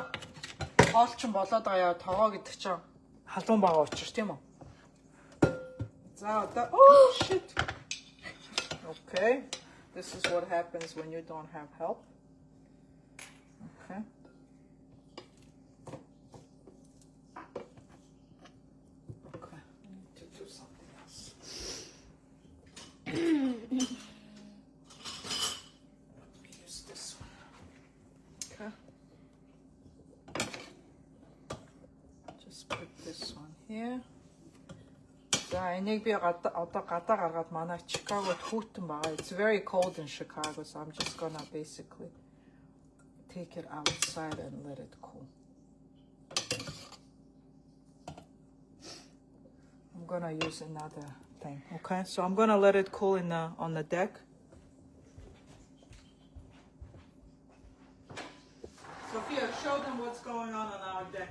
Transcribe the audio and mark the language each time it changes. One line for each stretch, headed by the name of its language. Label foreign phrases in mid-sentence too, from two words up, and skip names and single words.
Mongolian: Хоол чинь болоод байгаа. Тогоо гэдэг чинь халуун байгаа учраас тийм үү? За одоо
English: oh shit. Okay. This is what happens when you don't have help. Okay. Okay. I need to do something else. Here.
Mongolian: За энийг би одоо гадаа гаргаад манай Чикагод хүүтэн байгаа.
English: It's very cold in Chicago, so I'm just gonna basically take it outside and let it cool. I'm gonna use another thing. Okay, so I'm gonna let it cool in on the deck. Sophia, show them what's going on our deck.